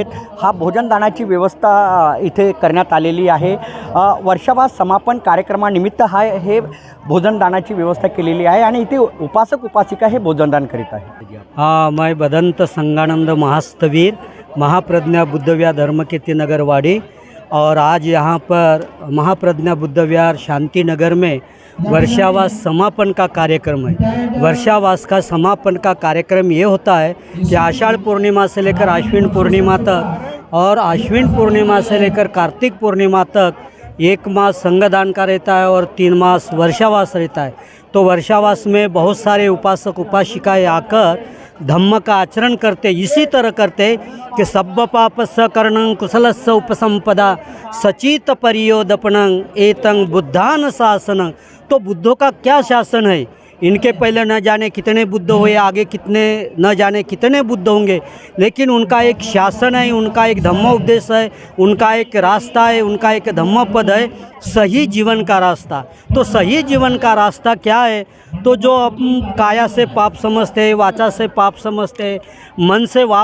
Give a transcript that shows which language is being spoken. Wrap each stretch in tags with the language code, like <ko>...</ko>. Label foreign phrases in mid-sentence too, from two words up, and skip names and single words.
<mr>हा भोजनदानाची व्यवस्था इथे करण्यात आलेली आहे. वर्षावास समापन कार्यक्रमानिमित्त हे भोजनदानाची व्यवस्था केलेली आहे आणि इथे उपासक उपासिका हे भोजनदान करीत आहेत.</mr> <hi>हाँ, मैं बदंत संगानंद महास्तवीर महाप्रज्ञा बुद्धविहार धर्मकीर्ति नगर वाड़ी, और आज यहाँ पर महाप्रज्ञा बुद्धविहार शांति नगर में वर्षावास समापन का कार्यक्रम है। वर्षावास का समापन का कार्यक्रम ये होता है कि आषाढ़ पूर्णिमा से लेकर आश्विन पूर्णिमा तक और आश्विन पूर्णिमा से लेकर कार्तिक पूर्णिमा तक 1 मास संगदान का रहता है और 3 मास वर्षावास रहता है। तो वर्षावास में बहुत सारे उपासक उपासिकाएँ आकर धम्म का आचरण करते, इसी तरह करते कि</hi> <pi>सब्ब पाप सकरणं कुशलस्य उपसंपदा सचित परियोदपणं एतं बुद्धान शासनं।</pi> <hi>तो बुद्धों का क्या शासन है, इनके पहले न जाने कितने बुद्ध हुए, आगे कितने न जाने कितने बुद्ध होंगे, लेकिन उनका एक शासन है, उनका एक धम्म उपदेश है, उनका एक रास्ता है, उनका एक धम्म पद है, सही जीवन का रास्ता। तो सही जीवन का रास्ता क्या है, तो जो हम काया से पाप समझते हैं, वाचा से पाप समझते हैं, मन से</hi>